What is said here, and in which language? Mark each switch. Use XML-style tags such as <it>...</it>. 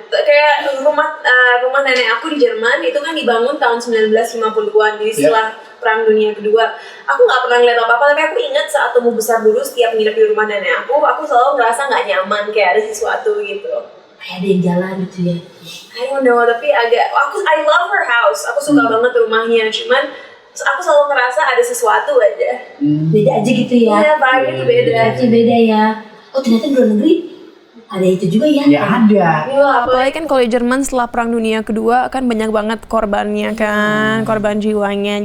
<id>Kayak rumah nenek aku di Jerman itu kan dibangun tahun 1950-an, jadi setelah Perang Dunia Kedua. Aku nggak pernah ngeliat apa-apa, tapi aku ingat saat tumbuh besar dulu setiap nginep di rumah nenek aku selalu ngerasa nggak nyaman, kayak ada sesuatu gitu. Kayak ada yang jalan gitu ya.</id> <en>I don't know,</en> <id>tapi</id> <en>I love her house.</en> <id>Aku suka banget rumahnya, cuman aku selalu ngerasa ada sesuatu aja. Beda aja gitu ya. Iya, vibe-nya tuh beda. Aja beda ya. Oh ternyata di luar negeri ada itu juga ya. Ya ada. Apalagi kan kalau di Jerman setelah Perang Dunia Kedua kan banyak banget korbannya kan, korban jiwanya.</id>